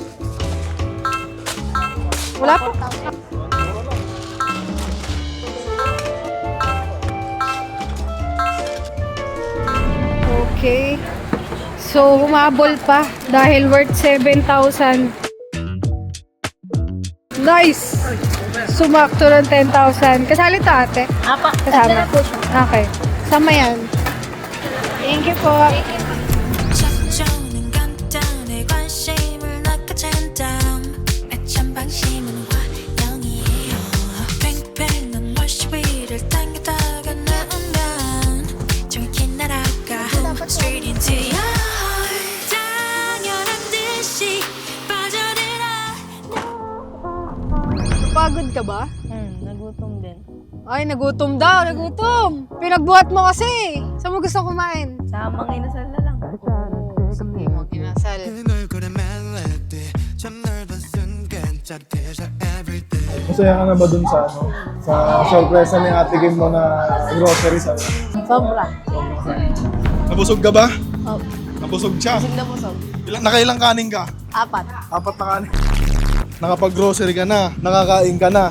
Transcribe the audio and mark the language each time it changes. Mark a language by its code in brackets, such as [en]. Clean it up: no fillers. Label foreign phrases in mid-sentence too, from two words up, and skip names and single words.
[tl] Wala pa. Okay. So, humabol pa dahil worth 7,000. Nice! Sumakto ng 10,000. Kasali to ate? Apa, Kasama. Okay. Sama yan. [en] Thank you po. [ko] 찾아오는 간단의 관심을 낚아챈다 애찬 방심은 환영이에요 팽팽한 월시 위를 당기다가 나오면 정확히 날아가 [en] Straight into your heart [ko] 당연한 듯이 빠져들어 [tl] Pagod ka ba? nagutom din. Ay, nagutom daw. Nagutom. Pinagbuhat mo kasi. Saan mo gusto kumain? Sa mga inasal na lang. Sabi mo, kinasal. [ko] 얼굴에 멜로디 참 넓은 순간 짜릿해져 everyday [tl] Masaya ka na ba dun sa ano? Sa sorpresa ni Ate Kim mo na grocery sa Sobra. Nabusog ka ba? Oh, Nabusog siya. busog na busog. Nakailang kanin ka? 4. 4 na kanin. Nakapag-grocery ka na, nakakain ka na.